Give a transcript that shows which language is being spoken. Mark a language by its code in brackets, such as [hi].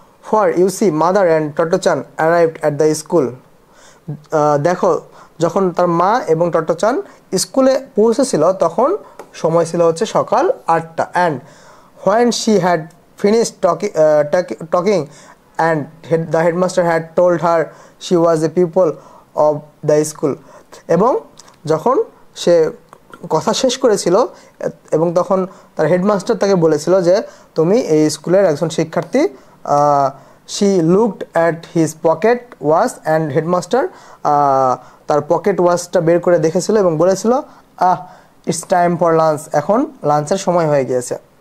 [en] For you see, mother and Toto-chan arrived at the school. [bn] দেখো, যখন তার মা এবং টট্টচান স্কুলে পৌঁছেছিল তখন সময় ছিল হচ্ছে সকাল 8টা। [en] And when she had finished talking and the headmaster had told her she was a pupil of the school. [bn] এবং যখন সে কথা শেষ করেছিল এবং তখন তার হেডমাস্টার তাকে বলেছিল যে তুমি এই স্কুলের একজন শিক্ষার্থী, [en] she looked at his pocket watch [bn] and headmaster তার পকেট ওয়াচটা বের করে দেখেছিল এবং বলেছিল [en] it's time for lunch, [bn] এখন লাঞ্চের সময় হয়ে গিয়েছে।